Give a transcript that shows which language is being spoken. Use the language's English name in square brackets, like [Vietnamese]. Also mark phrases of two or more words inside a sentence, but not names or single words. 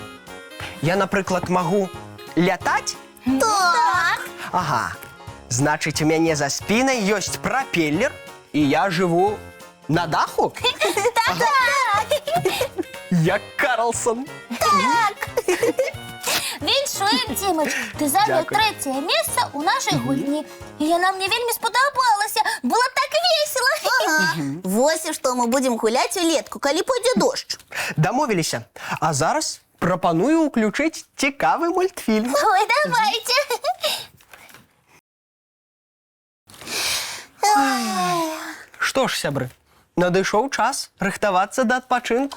[Belarusian] Я, напрыклад, магу лятаць? Так. Ага. Значыць, у мяне за спінай ёсць прапеллер, і я жыву на даху? Як Карлсон. Віншуем, Дімыч, [Ukrainian] ти зайняв Дякую. третє місце у нашій гульні. І вона мені вельми сподобалася. Було так весело. [Belarusian] Ага. Вось і што мы будзем гуляць улетку, калі пойдзе дождж. Дамовіліся. А зараз прапаную ўключыць цікавы мультфільм. Ой, давайте. Што ж, сябры, надышоў час рыхтавацца да адпачынку.